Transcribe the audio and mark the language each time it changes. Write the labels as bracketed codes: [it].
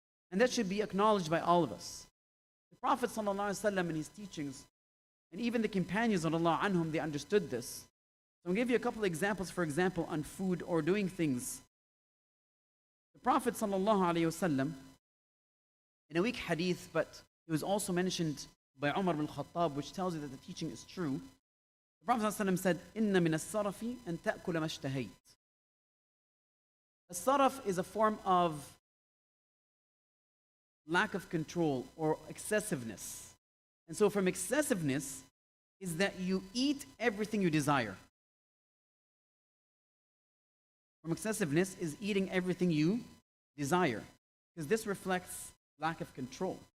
[en] And that should be acknowledged by all of us. The Prophet ﷺ in his teachings, and even the companions of Allah anhum, they understood this. So I'll give you a couple of examples, for example, on food or doing things. The Prophet ﷺ, in a weak hadith, but it was also mentioned by Umar bin Khattab, which tells you that the teaching is true. The Prophet ﷺ said, [ar] إِنَّ مِنَ السَّرَفِ أَن تَأْكُلَ مَا اشْتَهَيْتَ. [en] The saraf is a form of lack of control or excessiveness. And so from excessiveness is that you eat everything you desire. From excessiveness is eating everything you desire, because this reflects lack of control.